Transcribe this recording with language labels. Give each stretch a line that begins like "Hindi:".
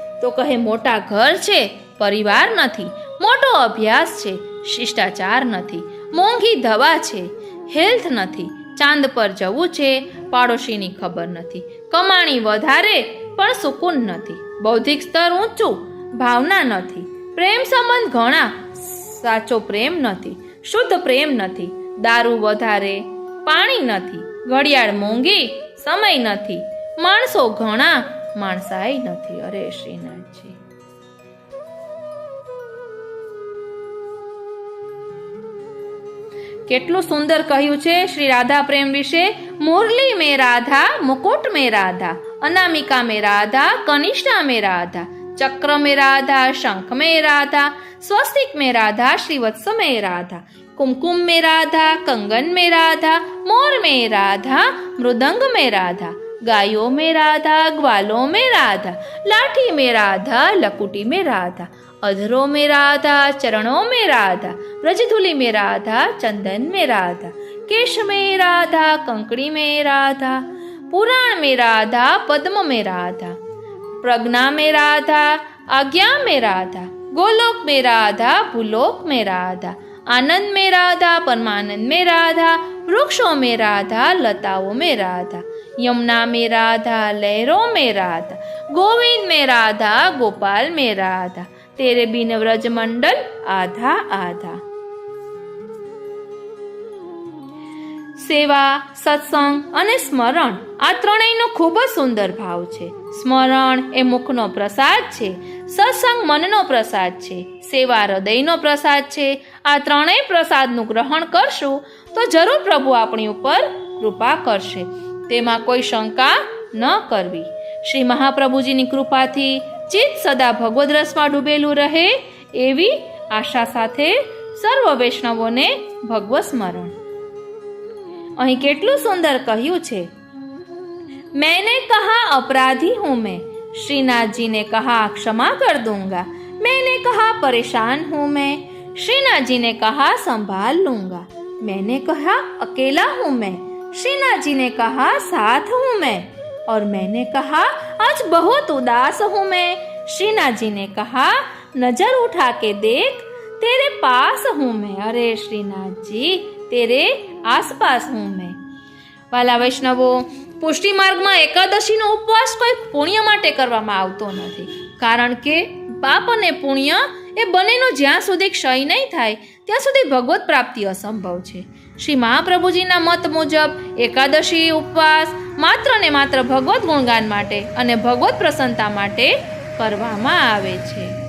Gujarati: તો કહે મોટા ઘર છે, પરિવાર નથી, મોટો અભ્યાસ છે, શિષ્ટાચાર નથી, મોંઘી દવા છે, હેલ્થ નથી, ચાંદ પર જવું છે, પાડોશીની ખબર નથી, કમાણી વધારે પણ સુકૂન નથી, બૌદ્ધિક સ્તર ઊંચું, ભાવના નથી, પ્રેમ સંબંધ ઘણા, સાચો પ્રેમ નથી, શુદ્ધ પ્રેમ નથી, દારૂ વધારે, પાણી નથી, ઘડિયાળ મોંઘી, સમય નથી, માણસો ઘણા, માણસાઈ નથી. અરે શ્રીનાથજી, કેટલું સુંદર કહ્યું છે શ્રી રાધા પ્રેમ વિશે.
Hindi: मुरली में राधा, मुकुट में राधा, अनामिका में राधा, कनिष्ठा में राधा, चक्र में राधा, शंख में राधा, स्वस्तिक में राधा, श्रीवत्स में राधा, कुमकुम में राधा, कंगन में राधा, मोर में राधा, मृदंग में राधा, गायों में राधा, ग्वालों में राधा, लाठी में राधा, लकुटी में राधा, अधरों में राधा, चरणों में राधा, ब्रजधुली में राधा, चंदन में राधा, केश में राधा, कंकड़ी में राधा, पुराण में राधा, पद्म में राधा, प्रज्ञा में राधा, आज्ञा में राधा, गोलोक में राधा, भूलोक में राधा, आनंद में राधा, परमानंद में राधा, वृक्षों में राधा, लताओं में राधा, यमुना में राधा, लहरों में राधा, गोविंद में राधा, गोपाल में राधा, तेरे बिन व्रज मंडल आधा आधा।
Gujarati: सेवा, सत्संग અને સ્મરણ આ ત્રણેયનો ખૂબ જ સુંદર ભાવ છે. સ્મરણ એ મુખનો પ્રસાદ છે, સત્સંગ મનનો પ્રસાદ છે, સેવા હૃદયનો પ્રસાદ છે. આ ત્રણેય પ્રસાદનું ગ્રહણ કરશું તો જરૂર પ્રભુ આપણી ઉપર કૃપા કરશે, તેમાં કોઈ શંકા ન કરવી. શ્રી મહાપ્રભુજીની કૃપાથી ચિત્ત સદા ભગવદ રસમાં ડૂબેલું રહે એવી આશા સાથે સર્વ વૈષ્ણવોને ભગવત સ્મરણ. અહીં કેટલું સુંદર કહ્યું છે.
Hindi: मैंने कहा अपराधी हूं मैं, श्रीनाथ जी ने कहा क्षमा कर दूंगा. मैंने कहा परेशान हूं मैं, श्रीनाथ जी ने कहा संभाल लूंगा. मैंने कहा अकेला हूं मैं, श्रीनाथ जी ने कहा साथ हूं मैं. और मैंने कहा आज बहुत उदास हूं मैं, श्रीनाथ जी ने कहा नजर उठा के देख तेरे पास हूं मैं. अरे श्रीनाथ जी तेरे आसपास हूं मैं.
Gujarati: વાલા વૈષ્ણવો, પુષ્ટિ માર્ગમાં એકાદશીનો ઉપવાસ કોઈ પુણ્ય માટે કરવામાં આવતો નથી, કારણ કે પાપ અને પુણ્ય એ બંનેનો જ્યાં સુધી ક્ષય નહીં થાય ત્યાં સુધી ભગવત પ્રાપ્તિ અસંભવ છે. શ્રી મહાપ્રભુજીના મત મુજબ એકાદશી ઉપવાસ માત્ર ને માત્ર ભગવત ગુણગાન માટે અને ભગવત પ્રસન્નતા માટે કરવામાં આવે છે.